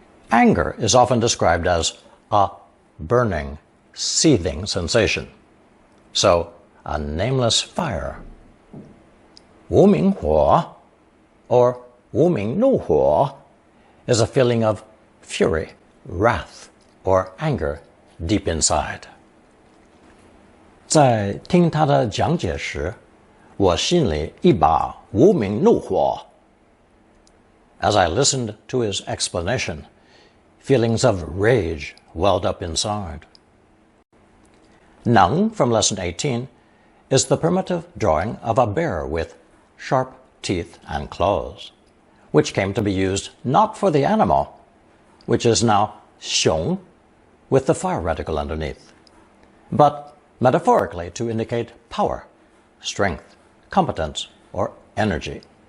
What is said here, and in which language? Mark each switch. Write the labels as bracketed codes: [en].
[en] Anger is often described as a burning, seething sensation. So, a nameless fire. 无名火 or 无名怒火 is a feeling of fury, wrath, or anger deep inside. [zh] 在听他的讲解时，我心里一把无名怒火. [en] As I listened to his explanation, feelings of rage welled up inside. 能 from lesson 18 is the primitive drawing of a bear with sharp teeth and claws, which came to be used not for the animal, which is now 熊 with the fire radical underneath, but metaphorically to indicate power, strength, competence, or energy.